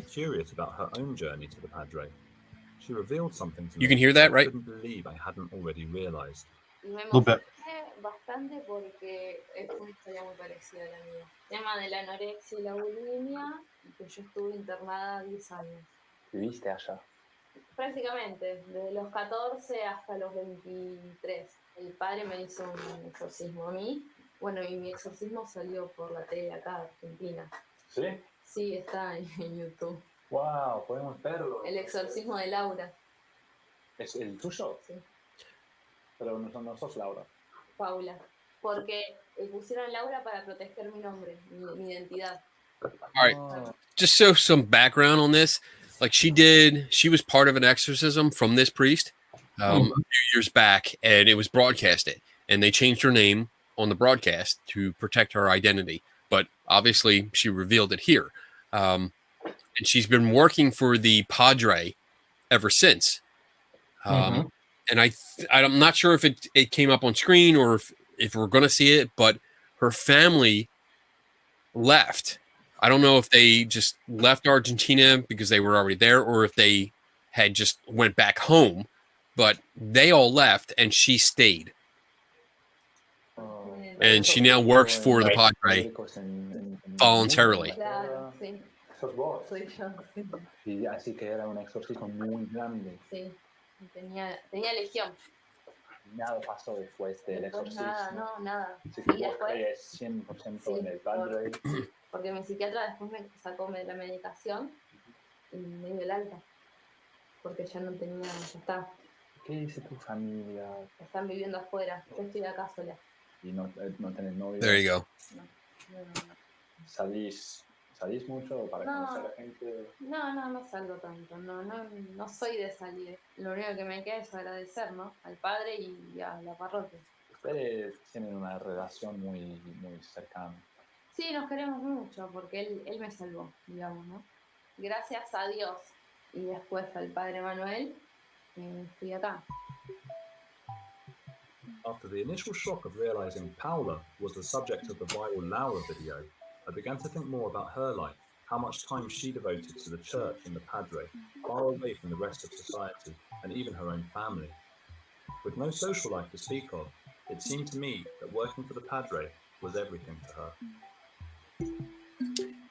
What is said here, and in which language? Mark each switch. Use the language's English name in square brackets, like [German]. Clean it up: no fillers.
[English] Curious about her own journey to the Padre. She revealed something to me. You can hear that, right? I couldn't believe I hadn't already realized. A little bit. [Spanish] Bastante porque es una historia muy parecida a la mía. El tema de la anorexia y la bulimia, que yo estuve internada 10 años. ¿Viviste allá? Prácticamente, desde los 14 hasta los 23. El padre me hizo un exorcismo a mí. Bueno, y mi exorcismo salió por la tele acá, Argentina. ¿Sí? Sí, está en YouTube. ¡Wow! Podemos verlo. El exorcismo de Laura. ¿Es el tuyo? Sí. Pero no sos Laura. Paula. Porque pusieron Laura para proteger mi nombre, mi identidad. [English] All right. Just so some background on this, like she was part of an exorcism from this priest a few years back, and it was broadcasted, and they changed her name on the broadcast to protect her identity. But obviously, she revealed it here, and she's been working for the Padre ever since. And I'm not sure if it came up on screen or if we're going to see it, but her family left. I don't know if they just left Argentina because they were already there or if they had just went back home, but they all left and she stayed. And she now works for the Padre voluntarily. [Spanish] Claro, sí. ¿Sos vos? Soy yo. Sí. Y así que era un exorcismo muy grande. Sí. Tenía legión. Nada pasó después del Después exorcismo. nada, no, nada. Así que Y vos después, crees 100% sí, en el Padre. porque mi psiquiatra después me sacó la medicación y me dio el alta. Porque ya no tenía, ya está. ¿Qué dice tu familia? Están viviendo afuera. Yo estoy acá sola. Y no tenés novio. [English] There you go. [Spanish] No. ¿Salís mucho para conocer a la gente? No salgo tanto. No soy de salir. Lo único que me queda es agradecer, ¿no? Al padre y a la parroquia. Ustedes tienen una relación muy cercana. Sí, nos queremos mucho porque él me salvó, digamos, ¿no? Gracias a Dios y después al padre Manuel, estoy acá. [English] After the initial shock of realizing Paula was the subject of the viral Laura video, I began to think more about her life, how much time she devoted to the church and the Padre, far away from the rest of society and even her own family. With no social life to speak of, it seemed to me that working for the Padre was everything to her.